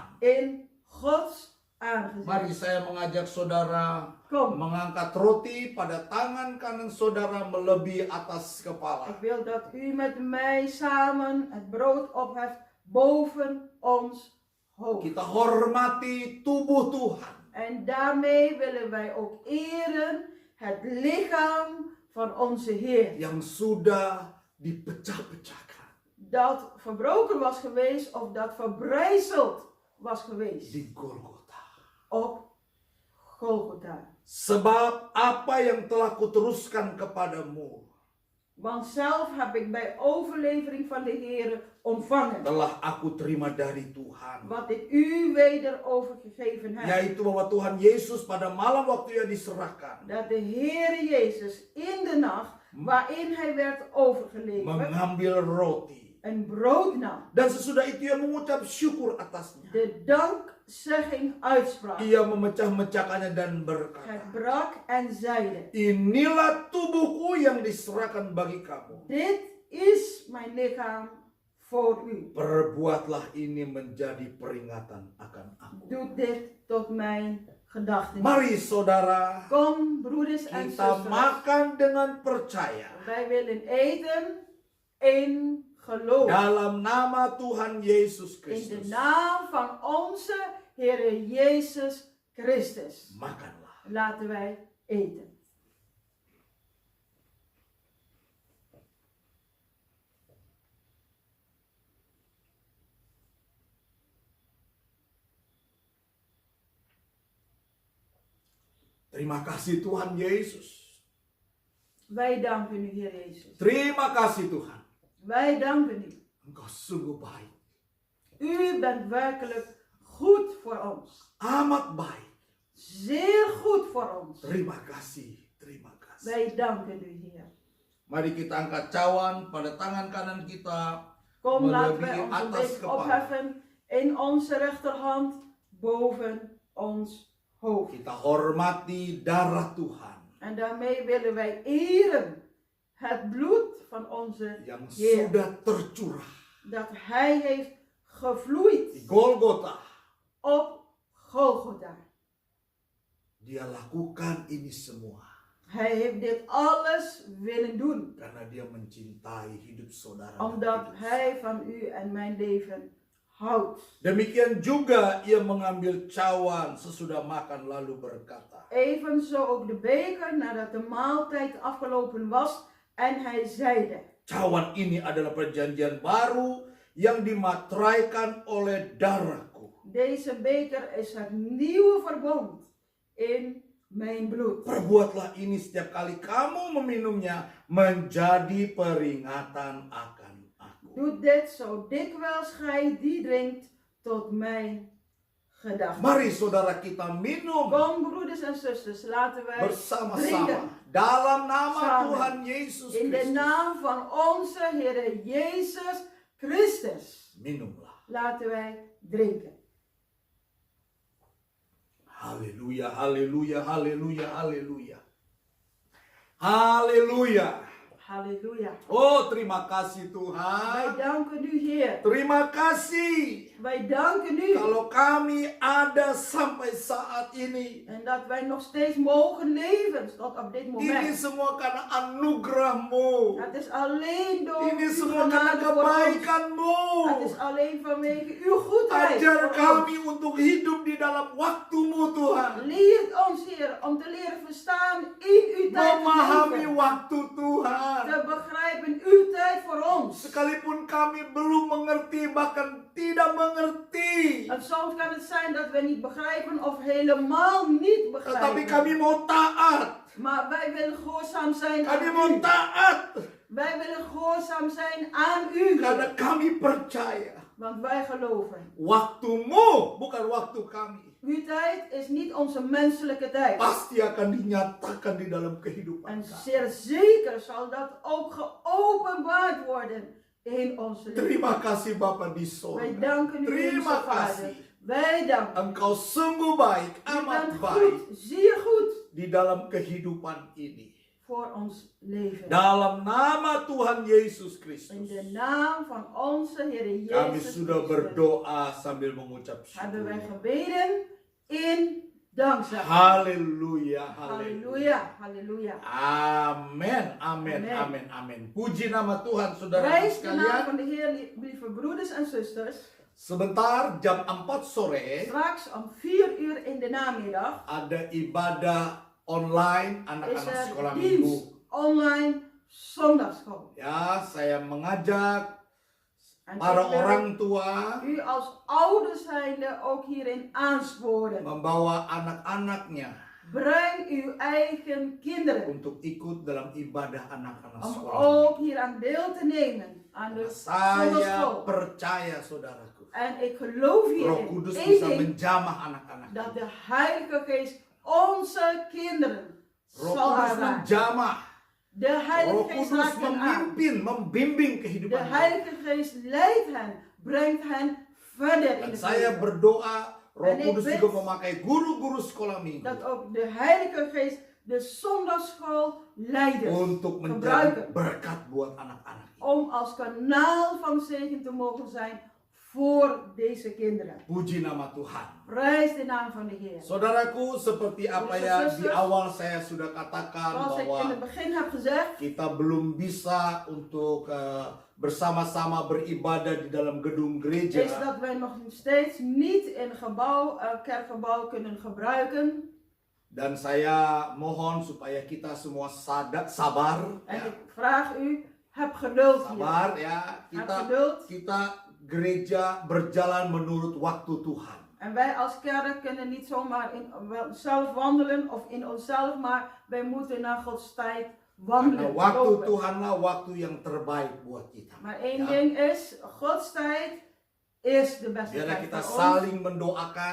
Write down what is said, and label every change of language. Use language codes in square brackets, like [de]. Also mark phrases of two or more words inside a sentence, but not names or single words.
[nl] In Gods [id] Mari [nl] aangezicht. [id] saya mengajak saudara [nl] Kom, [id] mengangkat roti pada tangan kanan saudara melebihi atas kepala. [nl] ik wil dat u met mij samen het brood opheft boven ons hoofd. [id] Kita hormati tubuh Tuhan. [nl] En daarmee willen wij ook eren het lichaam van onze Heer. [id] Yang sudah dipecah-pecahkan [nl] Dat verbroken was geweest of dat verbrijzeld was geweest [id] di Golgota. [nl] op Golgotha. [id] Sebab apa yang telah kuteruskan kepadamu [nl] Want zelf heb ik bij overlevering van de Heer ontvangen [id] telah aku terima dari Tuhan. [nl] wat ik u weder overgegeven heb. [id] Yaitu bahwa Tuhan Yesus pada malam waktu ia diserahkan [nl] Dat de Heer Jezus in de nacht waarin hij werd overgeleverd, [id] mengambil roti [nl] een brood nam, [id] Dan sesudah itu ia mengucap syukur atasnya. [nl] de dankzegging uitsprak, [id] Ia memecah-mecahkannya dan [nl] het [id] berkata, [nl] brak en zeide, [id] inilah tubuhku yang diserahkan bagi kamu. [nl] dit is mijn lichaam voor u. [id] Perbuatlah ini menjadi peringatan akan aku. [nl] Doe dit tot mijn gedachtenis. [id] Mari saudara, [nl] Kom, broeders en [id] kita [nl] zusters, [id] makan dengan percaya. [nl] wij willen eten in geloof. [id] Dalam nama Tuhan Yesus [nl] In de [id] Kristus. [nl] naam van onze Heere Jezus Christus. [id] Makanlah. [nl] Laten wij eten. [id] Terima kasih Tuhan Yesus. [nl] Wij danken u, Heer Jezus. [id] Terima kasih Tuhan. [nl] Wij danken u. [id] Engkau sungguh baik. [nl] U bent werkelijk goed voor ons. [id] Amat baik. [nl] Zeer goed voor ons. [id] Terima kasih. Terima kasih. [nl] Wij danken u, Heer. [id] Mari kita angkat cawan pada tangan kanan kita. [nl] Kom, laten wij [id] Melebihi [nl] ons een [id] atas [nl] beetje [id] kepala. [nl] opheffen in onze rechterhand boven ons hoofd. [id] Kita hormati darah Tuhan [nl] En daarmee willen wij eren het bloed van onze [id] yang [nl] Heer. [id] sudah tercurah [nl] Dat Hij heeft [id] di [nl] gevloeid [id] Golgota. [nl] op Golgotha. [id] Dia lakukan ini semua [nl] Hij heeft dit alles willen doen. [id] karena dia mencintai hidup saudara. dan [nl] Omdat [id] hidup [nl] Hij van u en mijn leven houdt. [id] Demikian juga ia mengambil cawan sesudah makan lalu berkata, [nl] Evenzo ook de beker nadat de maaltijd afgelopen was. En hij zeide, [id] cawan ini adalah perjanjian baru yang dimateraikan oleh darahku. [nl] deze beker is het nieuwe verbond in mijn bloed. [id] Perbuatlah ini setiap kali kamu meminumnya menjadi peringatan akan aku. [nl] Doe dit zo dikwijls gij die drinkt tot mijn gedachten. [id] Mari saudara kita minum [nl] Kom, broeders en zusters, laten wij [id] bersama-sama [nl] drinken. [id] dalam nama [nl] Samen. [id] Tuhan Yesus [nl] In de [id] Kristus. [nl] naam van onze Heer Jezus Christus. [id] Minumlah. [nl] Laten wij drinken. [id] Haleluya, haleluya, haleluya, haleluya. Haleluya. [nl] Halleluja. [id] Oh, terima kasih [nl] Wij [id] Tuhan. [nl] danken u, Heer. [id] Terima kasih [nl] Wij danken u. [id] kalau kami ada sampai saat ini. [nl] En dat wij nog steeds mogen leven tot op dit [id] Ini [nl] moment. [id] semua karena anugerahmu. [nl] Het is alleen door [id] Ini [nl] uw [id] semua karena [nl] genade voor ons. [id] kebaikanmu. [nl] Het is alleen vanwege uw goedheid [id] Ajar [nl] voor [id] kami [nl] ons. [id] untuk hidup di dalam waktumu Tuhan. [nl] Leert ons, Heer, om te leren verstaan in uw tijd te [id] Memahami [nl] leven. [id] waktu Tuhan. [nl] Te begrijpen uw tijd voor ons. [id] Sekalipun kami belum mengerti, bahkan tidak mengerti. [nl] En soms kan het zijn dat we niet begrijpen of helemaal niet [id] Tetapi [nl] begrijpen. [id] kami mau taat. [nl] Maar wij willen gehoorzaam zijn [id] Kami [nl] aan [id] mau [nl] u. [id] taat. [nl] Wij willen gehoorzaam zijn aan u. [id] Karena kami percaya. [nl] Want wij geloven. [id] Waktumu bukan waktu kami. [nl] Uw tijd is niet onze menselijke tijd. [id] Pasti akan dinyatakan di dalam kehidupan [nl] En [id] kami. [nl] zeer zeker zal dat ook geopenbaard worden in ons leven. [id] Terima kasih Bapa di [nl] Wij [id] sorga. [nl] danken u, [id] Terima [nl] onze Vader. [id] kasih. [nl] Wij danken. [id] Engkau sungguh baik, [nl] U [id] amat [nl] bent [id] baik [nl] goed, zeer goed [id] di dalam kehidupan ini. [nl] voor ons leven. [id] Dalam nama Tuhan Yesus [nl] In [id] Kristus. [nl] de naam van onze Heer [id] Kami [nl] Jezus [id] sudah [nl] Christus [id] berdoa sambil mengucap [nl] hebben wij [id] syukur. [nl] gebeden in dankzegging. [id] Haleluya, haleluya. [nl] Halleluja, halleluja. [id] Amin, amin, [nl] Amen. [id] amin, amin. Puji nama Tuhan, saudara [nl] Prijs de naam [id] sekalian. [nl] van de Heer, lieve broeders en zusters. [id] Sebentar, jam 4 sore, [nl] Straks om 4 uur in de namiddag [id] ada ibadah online [nl] is [id] anak-anak [nl] er [id] sekolah minggu. [nl] dienst online zondagschool. [id] Ya, saya mengajak [nl] En [id] para [nl] ik wil [id] orang tua [nl] u als ouders zijnde ook hierin aansporen. [id] membawa anak-anaknya [nl] Breng uw eigen kinderen [id] untuk ikut dalam ibadah anak-anak [nl] om [id] sekolah. [nl] ook hier aan deel te nemen aan de [id] Saya [nl] zondagschool. [id] percaya, saudaraku, [nl] En ik geloof [id] Roh [nl] hierin [id] Kudus [nl] één [id] bisa [nl] ding, [id] menjamah anak-anak. [nl] dat de Heilige Geest onze kinderen [id] Roh [nl] zal [id] Kudus [nl] aanraken. [id] menjamah [nl] De Heilige [id] Roh [nl] Geest [id] Kudus [nl] raakt hen aan. [id] memimpin, membimbing [nl] De [id] kehidupan mereka. [nl] Heilige Geest leidt hen, brengt hen verder in [id] Dan [nl] de [id] saya [nl] vrede. [id] berdoa Roh [nl] En ik [id] Kudus [nl] bid [id] juga memakai guru-guru sekolah minggu [nl] Dat ook de Heilige Geest de zondagschool leiders [id] untuk menjadi [nl] gebruiken. [id] berkat buat anak-anak ini. [nl] Om als kanaal van zegen te mogen zijn voor deze kinderen. [id] Puji nama Tuhan. [nl] Prijs de naam van de Heer. [id] Saudaraku, seperti apa yang di awal saya sudah katakan [nl] Zoals ik in het [id] bahwa [nl] begin heb gezegd, [id] kita belum bisa untuk bersama-sama beribadah di dalam gedung gereja. [nl] is dat wij nog steeds niet in kerkgebouw kunnen gebruiken. [id] Dan saya mohon supaya kita semua sabar, [nl] En [id] ya. [nl] ik vraag u, heb geduld hier. [id] Sabar ya, [nl] Heb geduld. [id] kita gereja berjalan menurut waktu Tuhan. [nl] En wij als kerk kunnen niet zomaar in zelf wandelen of in onszelf, maar wij moeten naar Gods tijd [id] Karena [nl] wandelen. [id] waktu [nl] lopen. [id] Tuhanlah waktu yang terbaik buat kita. [nl] Maar één [id] Ya. [nl] ding is, Gods tijd is de beste [id] Biarlah [nl] tijd [id] kita [nl] voor ons. [id] saling mendoakan,